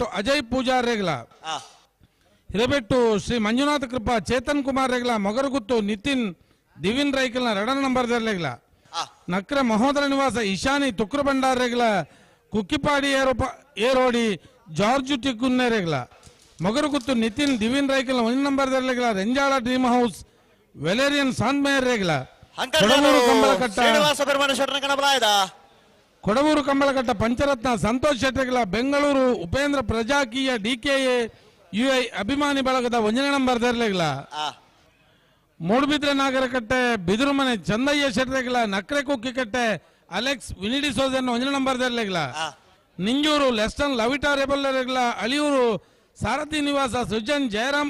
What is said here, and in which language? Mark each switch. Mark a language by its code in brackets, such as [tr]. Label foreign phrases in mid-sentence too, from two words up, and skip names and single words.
[tcy] ಅಜಯ್ ಪೂಜಾರ್ ರೇಗ್ಲ ಹಿರೇಬೆಟ್ಟು ಶ್ರೀ ಮಂಜುನಾಥ ಕೃಪಾ ಚೇತನ್ ಕುಮಾರ್ ರೇಗ್ಲ ಮೊಗರುಗುತ್ತು ನಿತಿನ್ ದಿವಿನ್ ರೈಕಲ್ನ ರಡನ ನಂಬರ್ದರ್ಲೆಗ್ಲ ನಕ್ರೆ ಮಹೋದರ ನಿವಾಸ ಇಶಾನಿ ತುಕ್ರ ಭಂಡಾರೆಗ್ಲ ಕುಕ್ಕಿಪಾಡಿ ಏರೋಡಿ ಜಾರ್ಜ್ ಟಿಕ್ಕುನ್ನೆರೆಗ್ಲ ಮೊಗರುಗುತ್ತು ನಿತಿನ್ ದಿವಿನ್ ರೈಕಲ್ 1 ನಂಬರ್ ದರ್ಲೆಗ್ಲ ರೆಂಜಾಳ ಡ್ರೀಮ್ ಹೌಸ್ ವೆಲೇರಿಯನ್ ಸಾಂದ್ಮೇಯರ್ ರೇಗ್ಲ ಕೊಡಗೂರು ಕಂಬಳಕಟ್ಟ ಕೊಡಗೂರು ಕಂಬಳಕಟ್ಟ ಪಂಚರತ್ನ ಸಂತೋಷ್ ಶೆಟ್ಟಿಗಳ ಬೆಂಗಳೂರು ಉಪೇಂದ್ರ ಪ್ರಜಾಕೀಯ DKA UI ಅಭಿಮಾನಿ ಬಳಗದ 1 ನಂಬರ್ ದರ್ಲೆಗ್ಲ ಮೂಡುಬಿದ್ರೆ ನಾಗರಕಟ್ಟೆ ಬಿದಿರುಮನೆ ಚಂದಯ್ಯ ಶೆಟ್ಟಿಗಳ ನಕ್ರೆ ಕುಕ್ಕಿಕಟ್ಟೆ ಅಲೆಕ್ಸ್ ವಿನಿಡಿ ಸೋಜನ್ 1 ನಂಬರ್ ದರ್ಲೆಗ್ಲ ನಿಂಜೂರು ಲೆಸ್ಟನ್ ಲವಿಟಾ ರೆಬಲ್ ರೇಗ್ಲ ಅಳಿಯೂರು ಸಾರಥಿ ನಿವಾಸ ಸೃಜನ್ ಜಯರಾಮ್